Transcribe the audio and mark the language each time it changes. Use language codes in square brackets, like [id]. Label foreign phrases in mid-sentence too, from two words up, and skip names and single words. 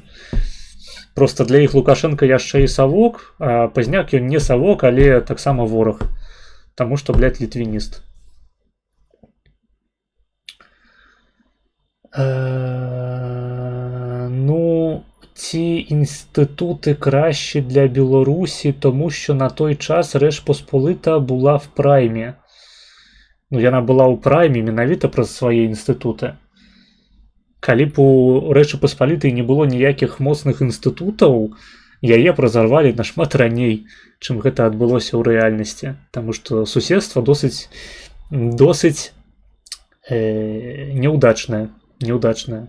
[be] Проста для іх Лукашэнка яшчэ і савок, а Пазняк ён не савок, але таксама вораг. Таму што, блядь, літвініст. [uk] Ну, ці інстытуты кращі для Білорусі, тому що на той час Рэч Посполита була в праймі. [be] Ну, яна была ў прайме менавіта праз свае інстытуты. Калі б у Рэчы Паспалітай не было ніякіх моцных інстытутаў, яе б разарвалі нашмат раней, чым гэта адбылося ў рэальнасці. Таму што суседства досыць неудачная.